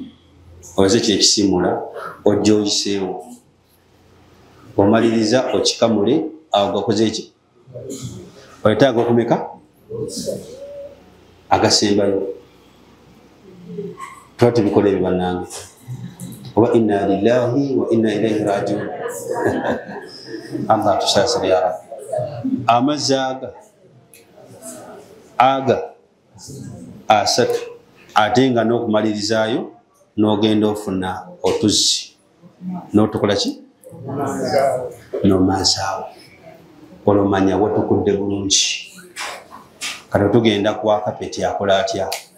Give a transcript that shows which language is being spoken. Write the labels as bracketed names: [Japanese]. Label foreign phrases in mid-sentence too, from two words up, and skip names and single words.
[Ganda] Oze kyekisiimula ojja oyiseewo. Omaliriza okikamule awo gakoze eki? Oleeta ag'okumeka? Agasembayo. Tuba tubikola ebyo bannange. [Arabic] أو إنا لله وإنا إليه راجعون. [Ganda] Allah tusaasire [Arabic] يا رب. [Ganda] Amazzi aga asatu ate nga n'okumalirizaayo n'ogenda ofuna otuzzi n'otukola ki? N'omazaawo. Olomanya watukudde bulungi. Kati tugenda kwa kapeti akola atya?